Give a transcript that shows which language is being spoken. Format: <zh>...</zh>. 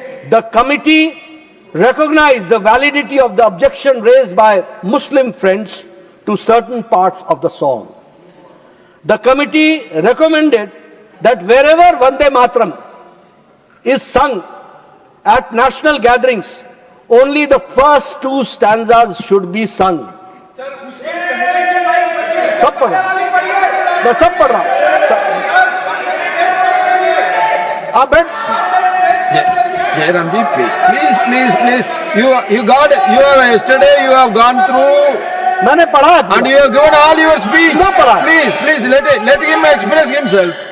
<en>The committee recognized the validity of the objection raised by Muslim friends to certain parts of the song. the committee recommended that wherever Vande Mataram is sung at national gatherings, only the first two stanzas should be sung.</en> <hi>Sir उसके पहले के line पढ़िए सब पढ़ रहा मैं सब पढ़ रहा हूं आप बैठ</hi> <en>Jairam ji, please. You yesterday you have gone through</en> <hi>मैंने पढ़ा</hi> <en>and you have given all your speech. No,</en> <hi>पढ़ा।</hi> <en>Please, let him express himself.</en>